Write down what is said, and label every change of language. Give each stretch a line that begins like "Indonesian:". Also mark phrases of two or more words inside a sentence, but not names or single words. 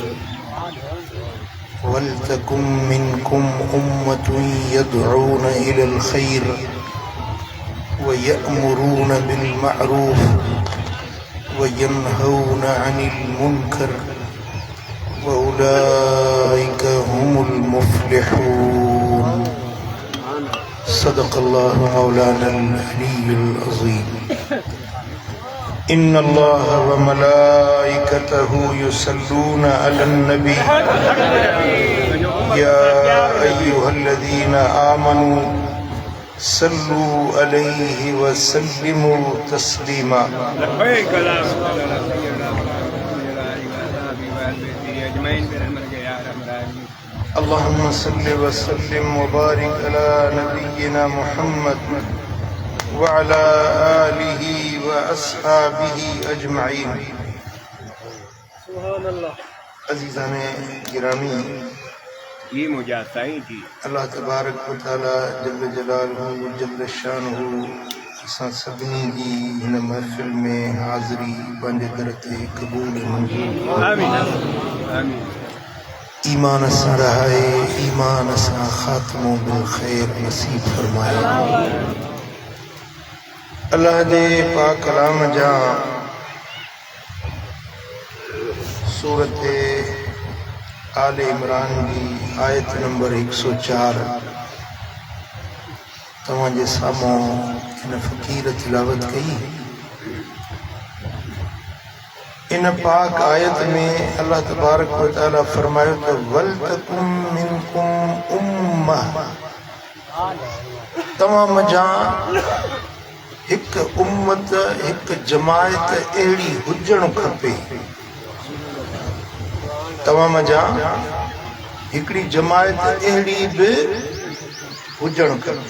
Arabic: ولتكن منكم أمة يدعون إلى الخير ويأمرون بالمعروف وينهون عن المنكر وأولئك هم المفلحون. صدق الله مولانا العلي العظيم. إن الله وملائكته يصلون على النبي يا أيها الذين آمنوا صلوا عليه وسلموا تسليما. اللهم صل وسلم وبارك على نبينا محمد وعلى آله وأصحابه أجمعين. سبحان الله.
Sindhi: अज़ीज़ाने गिरामी, ये मुजासाई थी।
Arabic: الله تبارك وتعالى جل جلاله جل شانه
Sindhi: असां सभिनी जी हिन महफ़िल में हाज़िरी पंहिंजे दर ते क़बूल मंज़ूर।
Arabic: آمين آمين.
Sindhi: ईमान सां रहाए, ईमान सां ख़ात्मो
Arabic: بالخير
Sindhi: नसीब फरमाए। अल्लाह जे पाक कलाम जा सूरत आले इमरान की आयत नंबर 104 तव्हांजे साम्हूं इन फ़क़ीर तिलावत कई। इन पाक आयत में
Arabic: الله تبارك وتعالى
Sindhi: फरमायो त
Arabic: ولتكن منكم أمة,
Sindhi: तमाम जा हिक उम्मत, हिक जमायत अहिड़ी हुजणु खपे। तमाम जा हिकिड़ी जमायत अहिड़ी बि हुजणु खपे।